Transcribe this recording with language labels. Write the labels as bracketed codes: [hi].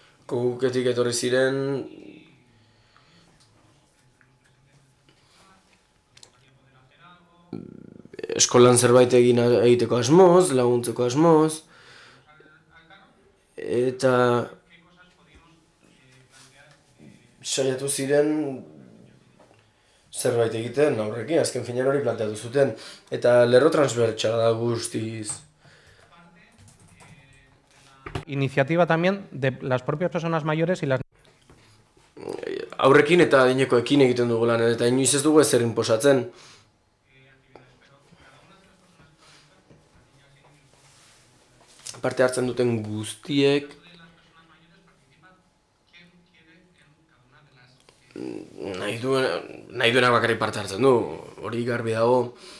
[eu] Kokuketik etorri ziren eskolan zerbait egiteko asmoz, laguntzeko asmoz, eta saiatu ziren zerbait egiten aurrekin, azken finean hori planteatu zuten, eta lerro transbertsala da guztiz. [es] Iniciativa también de las propias personas mayores y las... [eu] Aurrekin eta adinekoekin egiten dugu lan, eta inoiz ez dugu ezer inposatzen. Parte hartzen duten guztiek nahi duenak bakarrik parte hartzen du, hori garbi dago.